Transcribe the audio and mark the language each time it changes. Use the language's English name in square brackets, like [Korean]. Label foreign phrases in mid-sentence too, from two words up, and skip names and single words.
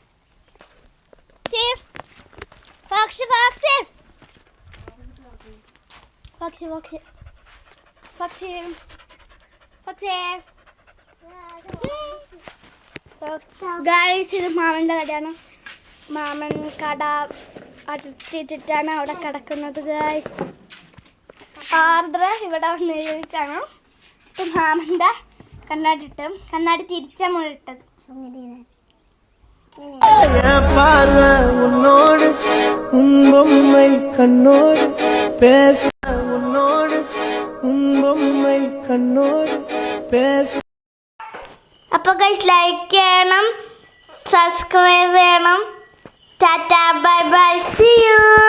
[Malayalam] പക്ഷി പക്ഷി പക്ഷി പക്ഷി പക്ഷി പക്ഷേ ഗൈസ്, ഇത് മാമൻ്റെ കടയാണ്. മാമൻ കട അടച്ചിട്ടിട്ടാണ് അവിടെ കിടക്കുന്നത് ഗൈസ്. ആർദ്ര ഇവിടെ വന്നിരിക്കാണ്. ഇപ്പം മാമൻ്റെ കണ്ണാടി തിരിച്ച മുഴിട്ടത്. [Tamil] உன்னோடு உன்பொம்மை கண்ணோடு பேச உன்னோடு உன்பொம்மை கண்ணோடு பேச. [Malayalam] അപ്പോൾ ഗൈസ് ലൈക്ക് ചെയ്യണം, സബ്സ്ക്രൈബ് ചെയ്യണം. [English] tata bye bye, see you.